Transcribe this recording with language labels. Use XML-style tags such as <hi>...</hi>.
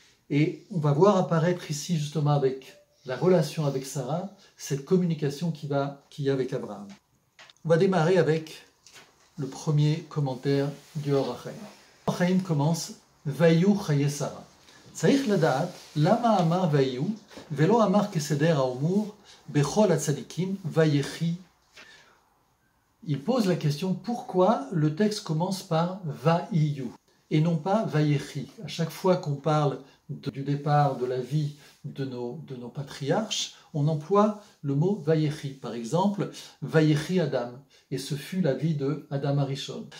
<fr>Et on va voir apparaître ici, justement, avec la relation avec Sarah, cette communication qu'il y a avec Abraham. On va démarrer avec le premier commentaire du Or HaChaim. Le Or HaChaim commence « Vayu chaye Sarah ».</fr> <he>צריך לדעת למה אמר ויהיו ולא אמר כסדר האמור בכל הצדיקים ויחי.</he> <fr>Il pose la question pourquoi le texte commence par Vaïyu et non pas Vayechi. À chaque fois qu'on parle du départ de la vie de nos patriarches, on emploie le mot Vayechi. Par exemple, Vayechi Adam, et ce fut la vie de Adam Arishon.</fr>